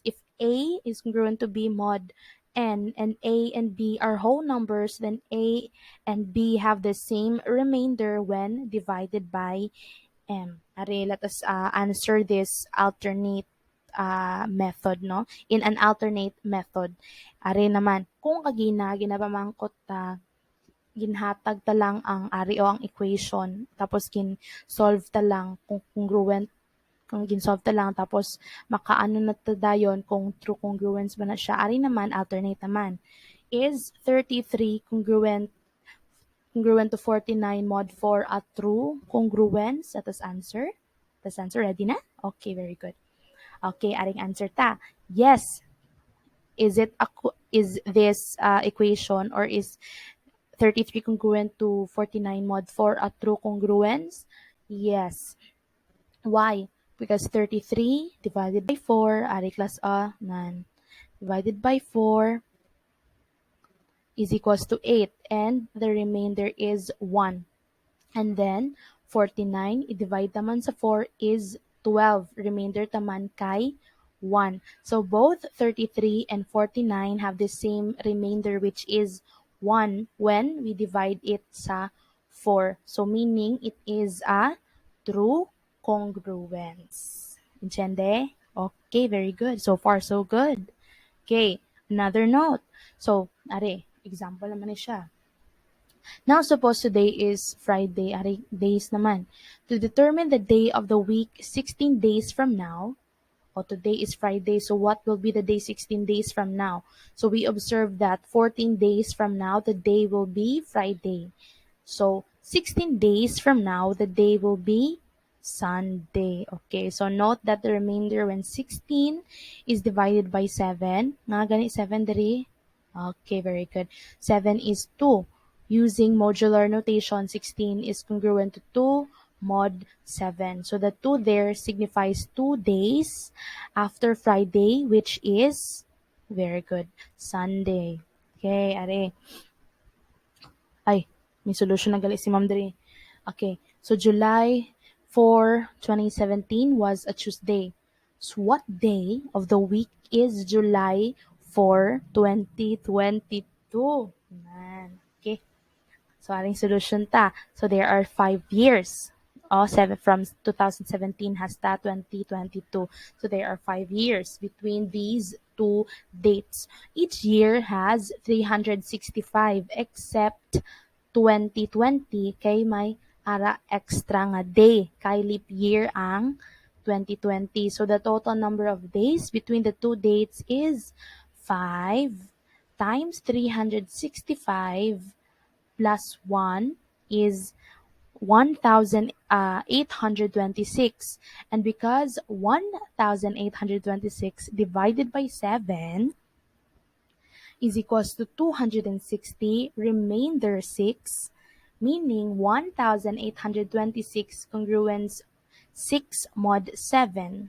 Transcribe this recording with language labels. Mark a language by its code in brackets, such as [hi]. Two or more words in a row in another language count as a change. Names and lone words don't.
[en] If A is congruent to B mod n and A and B are whole numbers, then A and B have the same remainder when divided by m. Are, let us answer this alternate method, no? In an alternate method. [hil] Are naman, kung kagina, ginapamangkot ginhatag ta lang ang ari o ang equation, tapos solve ta lang kung congruent, kung ginsolve ta lang, tapos makaano na ta dayon kung [en] true congruence [hil] ba na siya. Ari naman, alternate naman. [en] Is 33 congruent to 49 mod 4 a true congruence? That is answer. That's answer. Ready na? Okay, very good. [hil] Okay, aring answer ta. Yes. [en] Is this equation, or is 33 congruent to 49 mod 4 a true congruence? Yes. Why? Because 33 divided by 4, ari class A, nan. Divided by 4 is equals to 8, and the remainder is 1. And then 49 i-divide [hil] naman sa [en] 4 is 12. [hil] Remainder taman kay 1. [en] So both 33 and 49 have the same remainder, which is 1 when we divide it sa 4. So meaning it is a true congruence. Entiende? Okay, very good. So far, so good. Okay, another note. So, [hil] example naman siya. [en] Now, suppose today is Friday, days naman. To determine the day of the week 16 days from now, o today is Friday, so what will be the day 16 days from now? So we observe that 14 days from now, the day will be Friday. So 16 days from now, the day will be Sunday. Okay, so note that the remainder when 16 is divided by 7. [hil] Nga gani 7 diri? [en] Okay, very good. 7 is 2. Using modular notation, 16 is congruent to 2 mod 7. So the 2 there signifies 2 days after Friday, which is, very good, Sunday. Okay, are. [hil] Ay, may solution na gali si Ma'am Dre. [en] Okay, so July 4, 2017 was a Tuesday. So what day of the week is July 4, 2022? [hil] Man, okay. So aring solution ta. [en] So there are 5 years. Seven from 2017 has 2022. So there are 5 years between these two dates. Each year has 365 except 2020 [hil] kay may ara extra nga day kay leap year ang 2020. [en] So the total number of days between the two dates is 5 times 365 plus 1 is 1,826. And because 1,826 divided by 7 is equals to 260, remainder 6, meaning 1,826 congruence 6 mod 7.